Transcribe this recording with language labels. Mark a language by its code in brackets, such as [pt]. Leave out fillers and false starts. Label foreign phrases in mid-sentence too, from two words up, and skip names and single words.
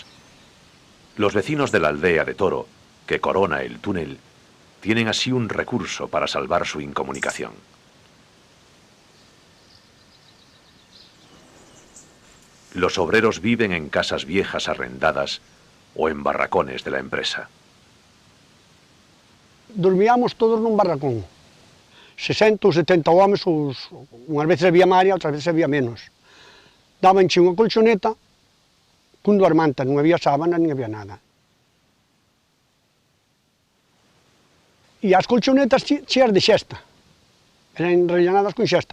[es] Los vecinos de la aldea de Toro, que corona el túnel, tienen así un recurso para salvar su incomunicación. Los obreros viven en casas viejas arrendadas o en barracones de la empresa. [gl] Dormíamos todos nun barracón, 60 ou 70 homes, unhas veces había máis, outras veces había menos. Dabanche unha colchoneta cun dormanta, non había sábana, nin había nada. E as colchonetas cheas de xesta, eran rellenadas con xesta.